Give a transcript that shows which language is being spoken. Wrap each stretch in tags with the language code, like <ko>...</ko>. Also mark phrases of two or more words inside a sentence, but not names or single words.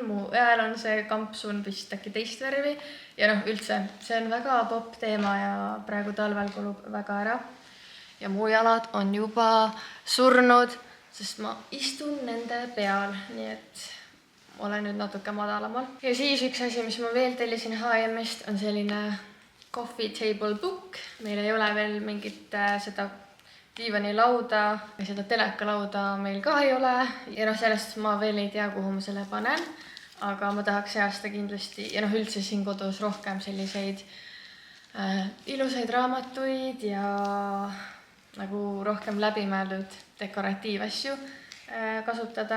<et>Mu õel on see kampsun vist äkki teist värvi. Ja üldse, see on väga popp teema ja praegu talvel kulub väga ära. Ja mu jalad on juba surnud, sest ma istun nende peal, nii et olen nüüd natuke madalamal. Ja siis üks asi, mis ma veel tellisin H&M-ist, on selline</et> <en>coffee table book.</en> <et>Meil ei ole veel mingit seda diivanilauda ja seda telekalauda meil ka ei ole. Ja sellest ma veel ei tea, kuhu ma selle panen. Aga ma tahaks see aasta kindlasti ja üldse siin kodus rohkem selliseid ilusaid raamatuid ja nagu rohkem läbimääldud dekoratiivasju kasutada.</et>